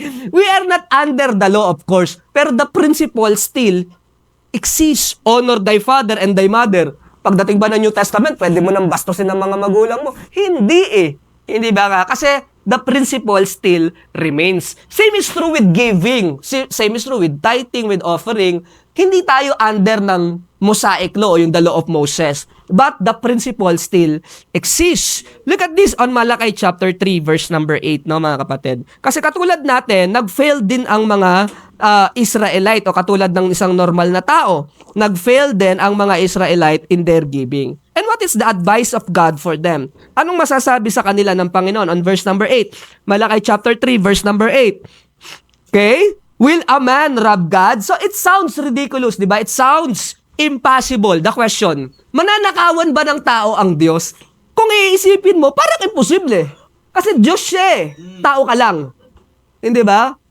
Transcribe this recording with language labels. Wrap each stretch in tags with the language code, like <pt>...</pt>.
<en>We are not under the law, of course. Pero the principle still exists. Honor thy father and thy mother.</en> <tl>Pagdating ba ng New Testament, pwede mo nang bastusin ng mga magulang mo? Hindi eh. Hindi ba nga?</tl> <en>Kasi the principle still remains. Same is true with giving. Same is true with tithing, with offering.</en> <tl>Hindi tayo</tl> <en>under ng Mosaic law o yung the law of Moses. But the principle still exists. Look at this on Malachi chapter 3 verse number 8,</en> <tl>no mga kapatid. Kasi katulad natin, nag-fail din ang mga Israelite o katulad ng isang normal na tao. Nag-fail din ang mga Israelite</tl> <en>in their giving. And what is the advice of God for them?</en> <tl>Anong masasabi sa kanila ng Panginoon on verse number 8?</tl> <en>Malachi chapter 3 verse number 8. Okay? Will a man rob God? So it sounds ridiculous,</en> <tl>di ba?</tl> <en>It sounds impossible. The question,</en> <tl>mananakawan ba ng tao ang Diyos? Kung iisipin mo, parang imposible. Kasi Diyos siya eh. Tao ka lang. Hindi ba?</tl>